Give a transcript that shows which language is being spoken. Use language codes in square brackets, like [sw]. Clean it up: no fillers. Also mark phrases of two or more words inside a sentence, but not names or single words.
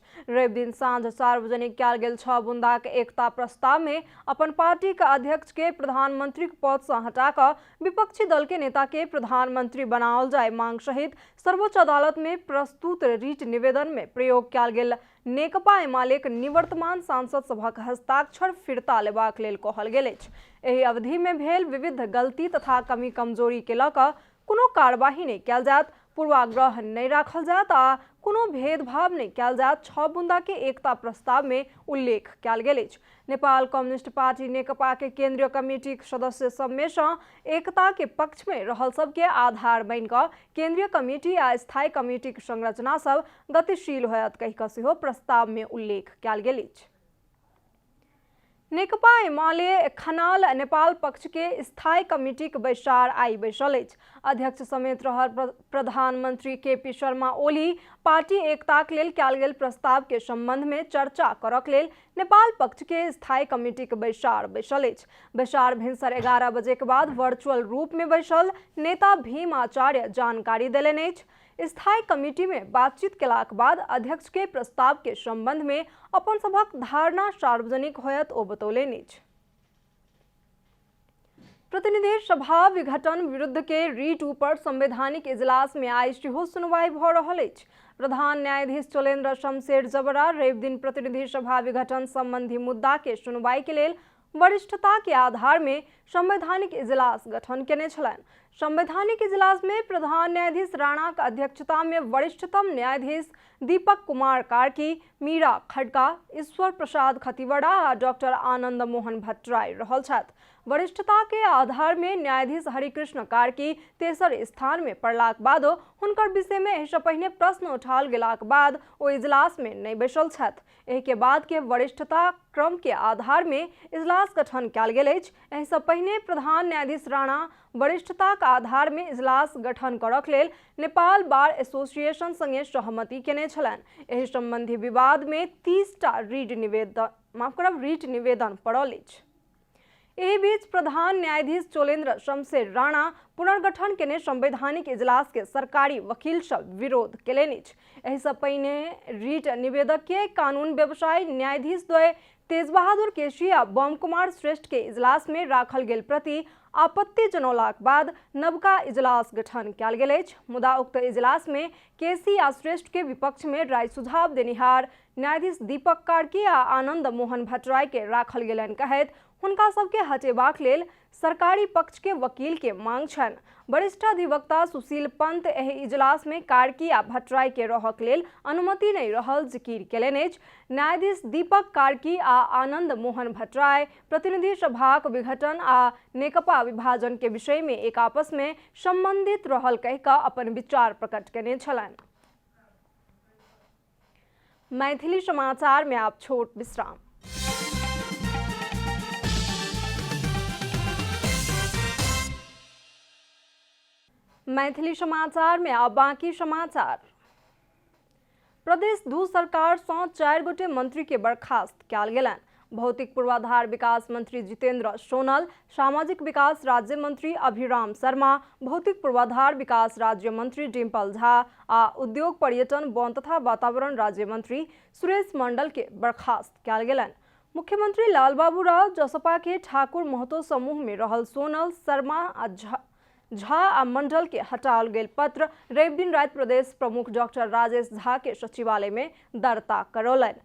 [mai] रवि दिन साँझ सार्वजनिक कयल गेल 6 बुंदाक एकता प्रस्ताव में अपन पार्टी के अध्यक्ष के प्रधानमंत्री पद से हटा कर विपक्षी दल के नेता के प्रधानमंत्री बनाओल जाए मांग सहित सर्वोच्च अदालत में प्रस्तुत रीट निवेदन में प्रयोग कयल गेल नेकपा एमालेक निवर्तमान सांसद सभक हस्ताक्षर फिरता लेबाक लेल कहल गेल अछि। एहि अवधि में भेल विविध गलती तथा कमी कमजोरी के लऽ कऽ कोनो कार्यवाही नहीं कयल जायत, पूर्वाग्रह नहीं राखल जायत आ कोनो भेदभाव नहीं कयल जायत 6 बुंदा के एकता प्रस्ताव में उल्लेख कयल गेल अछि। नेपाल कम्युनिस्ट पार्टी नेकपा के केंद्रीय कमेटी के सदस्य सब में से एकता के पक्ष में रहल सब के आधार बन कर केंद्रीय कमेटी आ स्थायी कमेटी के संरचना सब गतिशील होयत कहि कऽ सेहो प्रस्ताव में उल्लेख कयल गेल अछि। नेकपा एमाले खनाल नेपाल पक्ष के स्थायी कमेटी के बैसार आई बैसल अछि। अध्यक्ष समेत रहल प्रधानमंत्री केपी शर्मा ओली पार्टी एकताक लेल कयल गेल प्रस्ताव के संबंध में चर्चा करक लेल नेपाल पक्ष के स्थायी कमेटी के बैसार बैसल अछि। बैसार भिनसर 11 बजे के बाद वर्चुअल रूप में बैसल नेता भीम आचार्य जानकारी देलनि अछि। स्थायी कमेटी में बातचीत केलाक बाद अध्यक्ष के प्रस्ताव के संबंध में अपन सभक धारणा सार्वजनिक होयत ओ बतौलनि अछि। प्रतिनिधि सभा विघटन विरुद्ध के रीट ऊपर संवैधानिक इजलास में आई सेहो सुनवाई भ रहल अछि। प्रधान न्यायाधीश चोलेन्द्र शमशेर जबरा रवि दिन प्रतिनिधि सभा विघटन संबंधी मुद्दा के सुनवाई के लेल वरिष्ठता के आधार में संवैधानिक इजलास गठन केने छलनि। संवैधानिक इजलास में प्रधान न्यायाधीश राणा के अध्यक्षता में वरिष्ठतम न्यायाधीश दीपक कुमार कार्की, मीरा खड़का, ईश्वर प्रसाद खतिवड़ा आ डॉक्टर आनंद मोहन भट्टराय रहल छथि। वरिष्ठता के आधार में न्यायाधीश हरिकृष्ण कार्की तेसर स्थान में पड़लाक बाद हुनकर विषय में एहि से पहिने प्रश्न उठाओल गेलाक बाद ओ इजलास में नहीं बैसल छथि। एहि के बाद के वरिष्ठता क्रम के आधार में इजलास गठन कयल गेल अछि। एहि से पहिने प्रधान न्यायाधीश राणा वरिष्ठता के आधार में इजलास गठन करक लेल नेपाल बार एसोसिएशन संगे सहमति केने छलनि। एहि संबंधी विवाद में 30टा रीट निवेदन पड़ल अछि। एहि बीच प्रधान न्यायाधीश चोलेन्द्र शमशेर राणा पुनर्गठन केने संवैधानिक इजलास के सरकारी वकील सब विरोध केलनि अछि। एहि से पहिने रीट निवेदक के कानून व्यवसायी न्यायाधीश द्वय तेज बहादुर केसी आ बम कुमार श्रेष्ठ के इजलास में राखल गेल प्रति आपत्ति जनौलाक बाद नवका इजलास गठन कयल गेल अछि। मुदा उक्त इजलास में केसी आ श्रेष्ठ के विपक्ष में राय सुझाव देनिहार न्यायाधीश दीपक कार्की आ आनंद मोहन भट्टराय के राखल गेलनि कहैत हुनका सबके हटेबाक लेल सरकारी पक्ष के वकील के मांग छनि। वरिष्ठ अधिवक्ता सुशील पंत एहि इजलास में कार्की आ भट्टराय के रहक लेल अनुमति नहीं रहल जिकिर केलनि अछि। न्यायाधीश दीपक कार्की आ आनंद मोहन भट्टराय प्रतिनिधि सभाक विघटन आ नेकपा विभाजन के विषय में एक आपस में संबंधित रहल कहि कऽ अपन विचार प्रकट केने छलनि। मैथिली समाचार में आप छोट विश्राम। मैथिली समाचार में अब बाकी समाचार। प्रदेश दू सरकार सँ 4 गोटे मंत्री के बर्खास्त कयल गेलनि। भौतिक पूर्वाधार विकास मंत्री जितेंद्र सोनल, सामाजिक विकास राज्य मंत्री अभिराम शर्मा, भौतिक पूर्वाधार विकास राज्य मंत्री डिम्पल झा आ उद्योग पर्यटन वन तथा वातावरण राज्य मंत्री सुरेश मंडल के बर्खास्त कयल गेलनि। मुख्यमंत्री लालबाबू राव, जसपा के ठाकुर महतो समूह में रहल सोनल, शर्मा आ झा आ मंडल के हटाओल गेल पत्र रवि दिन रात प्रदेश प्रमुख डॉक्टर राजेश झा के सचिवालय में दर्ता करौलनि।